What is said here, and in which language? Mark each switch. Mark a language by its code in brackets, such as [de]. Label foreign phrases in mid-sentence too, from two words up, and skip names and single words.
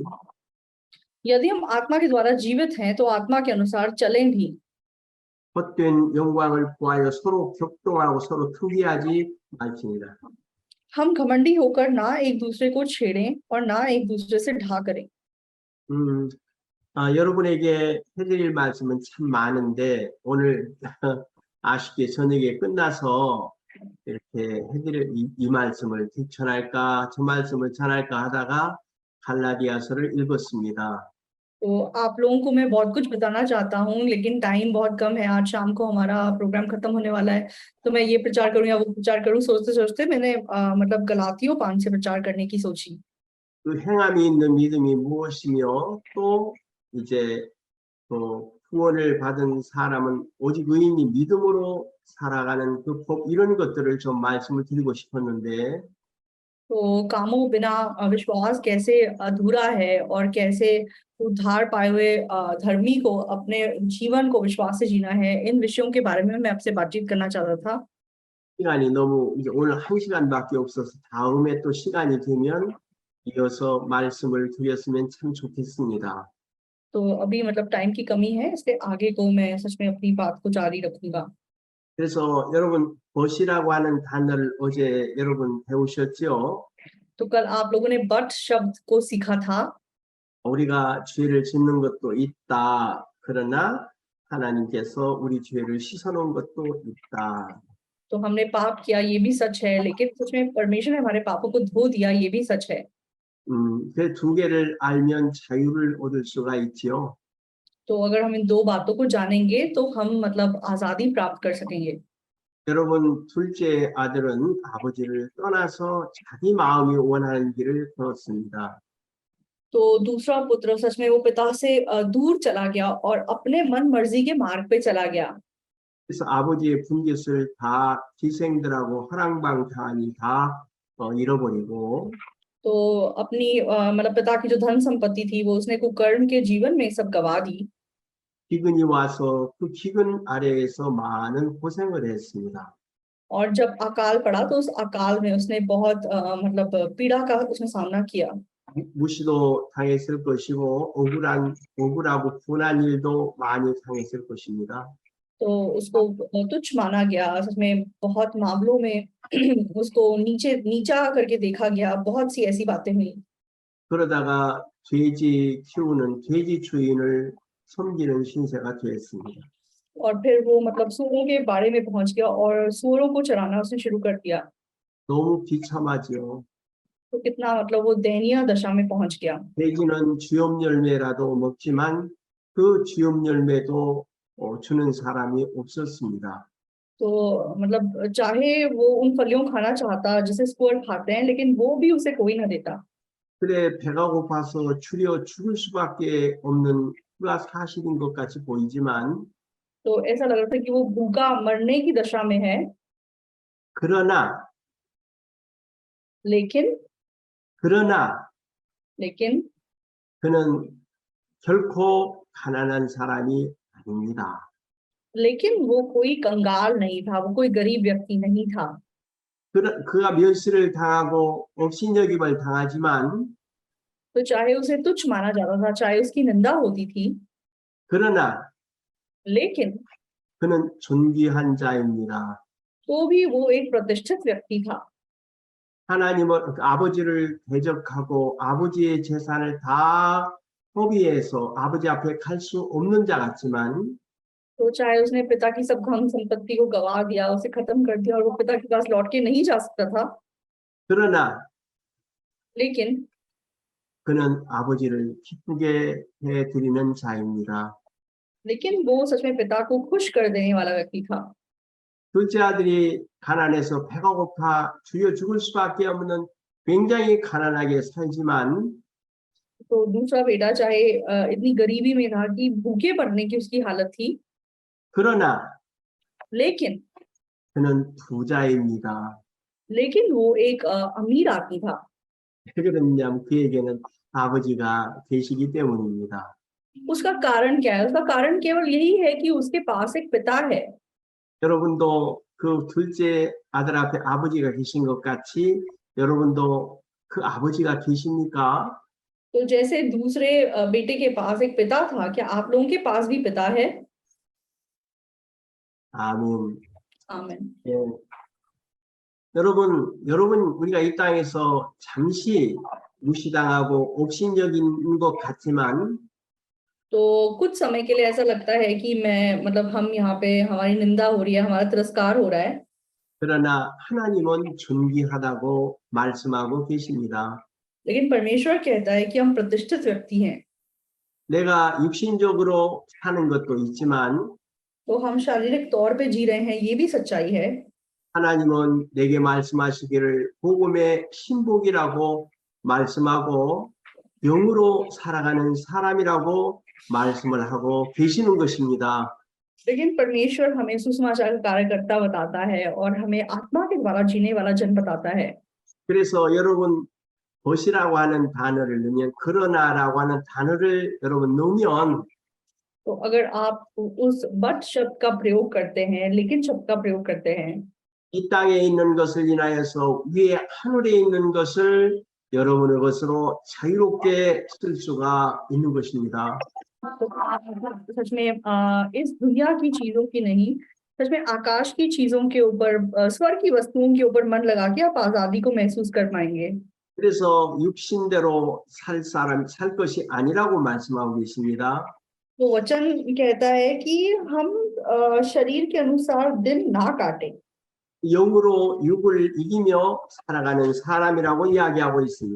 [hi] यदि हम आत्मा के द्वारा जीवित हैं तो आत्मा के अनुसार चलें भी। [ko] 헛된 영광을 구하여 서로 격동하고 서로 투기하지 말지니라. [hi] हम घमंडी होकर ना एक दूसरे को छेड़ें और ना एक दूसरे से ढा करें। [ko] 여러분에게 해드릴 말씀은 참 많은데 오늘 아쉽게 저녁에 끝나서 이렇게 해드릴 이 말씀을 전할까 저 말씀을 전할까 하다가 갈라디아서를 읽었습니다. [hi] तो आप लोगों को मैं बहुत कुछ बताना चाहता हूँ लेकिन टाइम बहुत कम है। आज शाम को हमारा प्रोग्राम खत्म होने वाला है, तो मैं ये प्रचार करूँ या वो प्रचार करूँ सोचते सोचते मैंने मतलब गलातियों 5 से प्रचार करने की सोची। [ko] 그 행함이 있는 믿음이 무엇이며 또 이제 또 구원을 받은 사람은 오직 의인이 믿음으로 살아가는 그 법 이런 것들을 좀 말씀을 드리고 싶었는데 [hi] तो कामों बिना विश्वास कैसे अधूरा है और कैसे उद्धार पाए हुए धर्मी को अपने जीवन को विश्वास से जीना है, इन विषयों के बारे में मैं आपसे बातचीत करना चाहता था। [ko] 시간이 너무 이제 오늘 1시간밖에 없어서 다음에 또 시간이 되면 이어서 말씀을 드렸으면 참 좋겠습니다. [hi] तो अभी मतलब टाइम की कमी है, इसलिए आगे को मैं सच में अपनी बात को जारी रखूंगा। [ko] 그래서 여러분 벗이라고 하는 단어를 어제 여러분 배우셨죠? [hi] तो कल आप लोगों ने बट शब्द को सीखा था। [ko] 우리가 죄를 짓는 것도 있다. 그러나 하나님께서 우리 죄를 씻어놓은 것도 있다. [hi] तो हमने पाप किया, ये भी सच है, लेकिन सच में परमेश्वर ने हमारे पापों को धो दिया, ये भी सच है। [ko] 그 두 개를 알면 자유를 얻을 수가 있지요. [hi] तो अगर हम इन दो बातों को जानेंगे तो हम मतलब आजादी प्राप्त कर सकेंगे। [ko] 여러분, 둘째 아들은 아버지를 떠나서 자기 마음이 원하는 길을 걸었습니다. [hi] तो दूसरा पुत्र सच में वो पिता से दूर चला गया और अपने मन मर्जी के मार्ग पे चला गया। [ko] 그래서 아버지의 분깃을 다 기생들하고 허랑방탕하니 다 잃어버리고 [hi] तो अपनी मतलब पिता की जो धन संपत्ति थी वो उसने कुकर्म के जीवन में सब गवा दी। [ko] 기근이 와서 그 기근 아래에서 많은 고생을 했습니다. [hi] और जब अकाल पड़ा तो उस अकाल में उसने बहुत मतलब पीड़ा का उसने सामना किया। [ko] 무시도 당했을 것이고 억울하고 분한 일도 많이 당했을 것입니다. [hi] तो उसको तुच्छ माना गया, सच में बहुत मामलों में उसको नीचा करके देखा गया, बहुत सी ऐसी बातें हुई। [ko] 그러다가 돼지 키우는 돼지 주인을 섬기는 신세가 되었습니다. [hi] और फिर वो मतलब सूअरों के बाड़े में पहुंच गया और सूअरों को चराना उसने शुरू कर दिया। [ko] 너무 비참하지요. [hi] तो कितना मतलब वो दयनीय दशा में पहुंच गया। [ko] 돼지는 주엽 열매라도 먹지만 그 주엽 열매도 주는 사람이 없었습니다. [hi] तो मतलब चाहे वो उन फलियों खाना चाहता जिसे सूअर खाते हैं, लेकिन वो भी उसे कोई ना देता। [ko] 그래 배가 고파서 추려 죽을 수밖에 없는 그가 사실인 것 같이 보이지만 [hi] तो ऐसा लग रहा था कि वो भूखा मरने की दशा में है। [ko] 그러나 [hi] लेकिन [ko] 그러나 [hi] लेकिन [ko] 그는 결코 가난한 사람이 아닙니다. [hi] लेकिन वो कोई कंगाल नहीं था, वो कोई गरीब व्यक्ति नहीं था। [ko] 그가 멸시를 당하고 업신여김을 당하지만 [hi] तो चाहे उसे तुच्छ माना जाता था, चाहे उसकी निंदा होती थी, [ko] 그러나 [hi] लेकिन [ko] 그는 존귀한 자입니다. [hi] तो भी वो एक प्रतिष्ठित व्यक्ति था। [ko] 하나님을 아버지를 대적하고 아버지의 재산을 다 허비해서 아버지 앞에 갈 수 없는 자 같지만 [hi] तो चाहे उसने पिता की सब धन संपत्ति को गवा दिया, उसे खत्म कर दिया और वो पिता के पास लौट के नहीं जा सकता था, [ko] 그러나 [hi] लेकिन [ko] 그는 아버지를 기쁘게 해드리는 자입니다. [hi] वो सच में पिता को खुश कर देने वाला व्यक्ति था। [ko] 둘째 아들이 가난해서 배가 고파 죽여 죽을 수밖에 없는 굉장히 가난하게 살지만 [hi] तो दूसरा बेटा चाहे इतनी गरीबी में था कि भूखे पड़ने की उसकी हालत थी, [ko] 그러나 [hi] लेकिन [ko] 그는 부자입니다. [hi] वो एक अमीर आदमी था। [ko] 왜 그러냐면 그에게는 아버지가 계시기 때문입니다. [hi] उसका कारण क्या है? उसका कारण केवल यही है कि उसके पास एक पिता है। [ko] 여러분도 그 둘째 아들 앞에 아버지가 계신 것 같이 여러분도 그 아버지가 계십니까? [hi] तो जैसे दूसरे बेटे के पास एक पिता था, क्या आप लोगों के पास भी पिता है? [ko] 아멘. [hi] आमीन। [ko] 예. 여러분 우리가 이 땅에서 잠시 무시당하고 업신여긴 것 같지만 [hi] तो कुछ समय के लिए ऐसा लगता है कि मैं मतलब हम यहाँ पे हमारी निंदा हो रही है, हमारा तिरस्कार हो रहा है, [ko] 그러나 하나님은 존귀하다고 말씀하고 계십니다. [hi] लेकिन परमेश्वर कहता है कि हम प्रतिष्ठित व्यक्ति हैं। [ko] 내가 육신적으로 사는 것도 있지만 [hi] तो हम शारीरिक तौर पे जी रहे हैं, ये भी सच्चाई है, [ko] 하나님은 내게 말씀하시기를 복음의 신복이라고 말씀하고 영으로 살아가는 사람이라고 말씀을 하고 계시는 것입니다. [hi] लेकिन परमेश्वर हमें सुसमाचार का कार्यकर्ता बताता है और हमें आत्मा के द्वारा जीने वाला जन बताता है। [ko] 그래서 여러분 벗이라고 하는 단어를 넣으면 그러나라고 하는 단어를 여러분 넣으면 [hi] तो अगर आप उस बट शब्द का प्रयोग करते हैं, लेकिन शब्द का प्रयोग करते हैं, [ko] 이 땅에 있는 것을 인하여서 위에 하늘에 있는 것을 여러분의 것으로 자유롭게 쓸 수가 있는 것입니다. [hi] तो आप मतलब सच में इस दुनिया की चीजों की नहीं, सच में आकाश की चीजों के ऊपर, स्वर्ग की वस्तुओं के ऊपर मन लगा के आप आजादी को महसूस कर पाएंगे। [ko] 그래서 육신대로 살 것이 아니라고 말씀하고 계십니다. [hi] तो वचन कहता है कि हम शरीर के अनुसार दिन ना काटें। [ko] 영으로 육을 이기며 살아가는 사람이라고 이야기하고 있습니다.